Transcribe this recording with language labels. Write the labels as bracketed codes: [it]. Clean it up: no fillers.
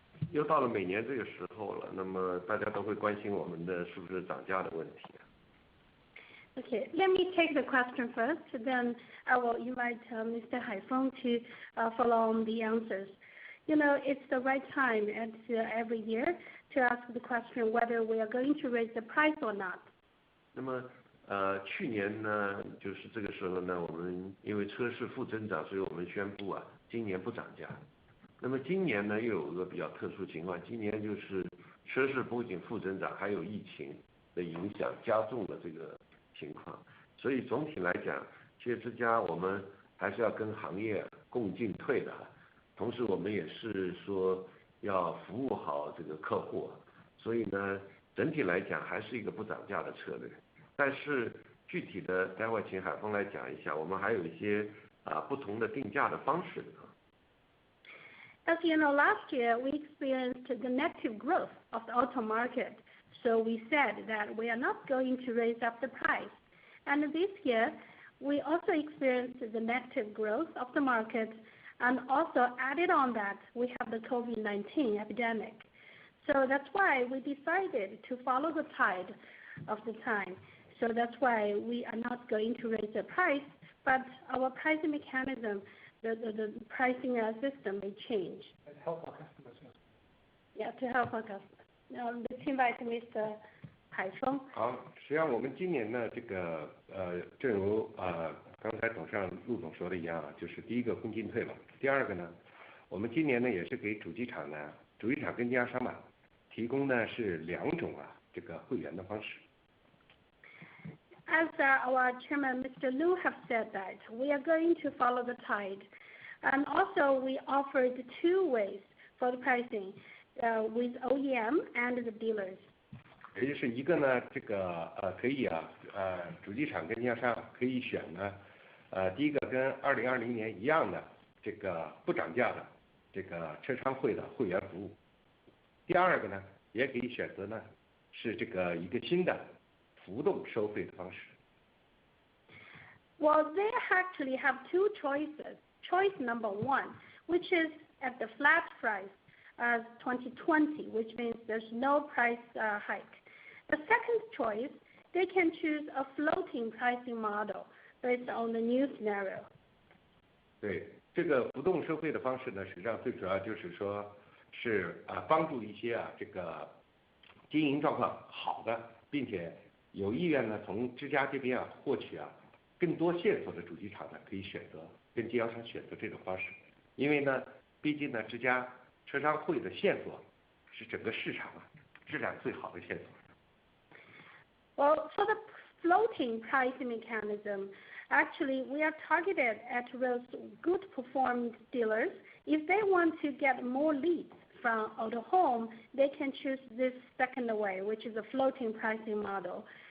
[zh] 又到了每年这个时候了，那么大家都会关心我们的是不是涨价的问题。 [en] Okay, let me take the question first, then I will invite Mr. Haifeng to follow on the answers. It's the right time every year to ask the question whether we are going to raise the price or not. [zh] 那么去年呢，就是这个时候呢，我们因为车市负增长，所以我们宣布今年不涨价。那么今年呢，又有一个比较特殊情况，今年就是车市不仅负增长，还有疫情的影响加重了这个情况，所以总体来讲，企业之家我们还是要跟行业共进退的，同时我们也是说要服务好这个客户，所以呢，整体来讲还是一个不涨价的策略。但是具体的，待会请海峰来讲一下，我们还有一些不同的定价的方式。 [en] As you know, last year we experienced the negative growth of the auto market. So we said that we are not going to raise up the price. And this year, we also experienced the negative growth of the market, and also added on that, we have the COVID-19 epidemic. So that's why we decided to follow the tide of the time. So that's why we are not going to raise the price, but our pricing mechanism, the pricing system may change. To help our customers. Yeah, to help our customers. Let's invite Mr. Haifeng. [zh] 好，实际上我们今年呢，正如刚才董事长陆总说的一样，就是第一个共进退嘛。第二个呢，我们今年呢也是给主机厂跟经销商嘛，提供呢是2种这个会员的方式。 [en] As our chairman, Mr. Lu, have said that we are going to follow the tide, and also we offered 2 ways for the pricing. With OEM and the dealers. [zh] 也就是一个呢，可以主机厂跟经销商可以选呢，第一个跟2020年一样的不涨价的车商会的会员服务。第二个呢，也可以选择呢是一个新的浮动收费的方式。 [en] Well, they actually have 2 choices. Choice number 1, which is at the flat price as 2020, which means there's no price hike. The second choice, they can choose a floating pricing model based on the new scenario. [zh] 对，这个浮动收费的方式呢，实际上最主要就是说是帮助一些这个经营状况好的，并且有意愿呢从之家这边获取更多线索的主机厂呢，可以选择跟经销商选择这种方式，因为呢，毕竟呢，之家车商会的线索是整个市场质量最好的线索。 [en] Well, for the floating pricing mechanism, actually we are targeted at those good performing dealers. If they want to get more leads from Autohome, they can choose this second way, which is a floating pricing model.